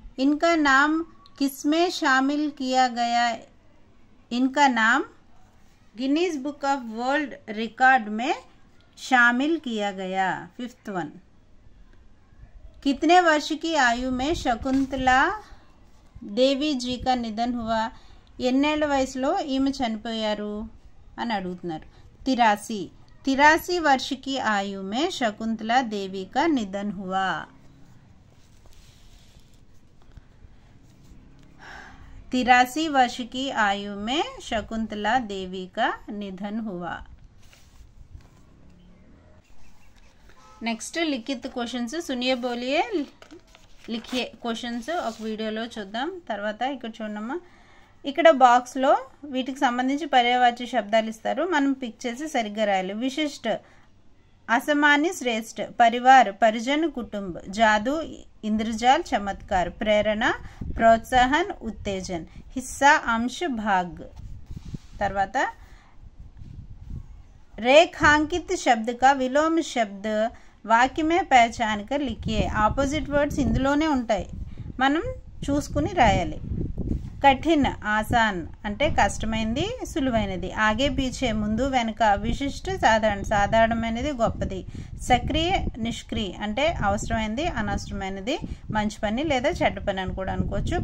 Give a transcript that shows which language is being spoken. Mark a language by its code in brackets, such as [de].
[hi] इनका नाम किसमें शामिल किया गया? इनका नाम Guinness book of world record में शामिल किया गया. Fifth one. कितने वर्ष की आयु में शकुंतला దేవి జీ కా నిధన్ హువా. [te] ఎన్నేళ్ల వయసులో ఈమె చనిపోయారు అని అడుగుతున్నారు. [hi] 83 वर्ष की आयु में शकुंतला देवी का निधन हुआ. 83 वर्ष की आयु में शकुंतला देवी का निधन हुआ. नेक्स्ट लिखित क्वेश्चंस सुनिए बोलिए लिखिए क्वेश्चंस [te] ఒక వీడియోలో చూద్దాం. తర్వాత ఇక్కడ చూడమ్మా, ఇక్కడ బాక్స్లో వీటికి సంబంధించి పర్యాయవాచ్య శబ్దాలు ఇస్తారు, మనం పిక్ చేసి సరిగ్గా రాయాలి. [hi] విశిష్ట, అసమాన్య, శ్రేష్ఠ, పరివార్, పరిజన్, కుటుంబ, జాదూ, ఇంద్రజాల్, చమత్కార్, ప్రేరణ, ప్రోత్సాహన్, ఉత్తేజన్, హిస్సా, అంశ, భాగ్. తర్వాత रेखांकित शब्द का विलोम शब्द वाक्य में पहचान कर लिखिए. [te] ఆపోజిట్ వర్డ్స్ ఇందులోనే ఉంటాయి, మనం చూసుకుని రాయాలి. కఠిన్, ఆసాన్ అంటే కష్టమైనది, సులువైనది. ఆగే పీछे ముందు వెనుక. విశిష్ట, సాధారణ, సాధారణమైనది, గొప్పది. సక్రియ, నిష్క్రియ అంటే అవసరమైనది, అనవసరమైనది, మంచి పని లేదా చెడ్డ పని అని కూడా అనుకోవచ్చు.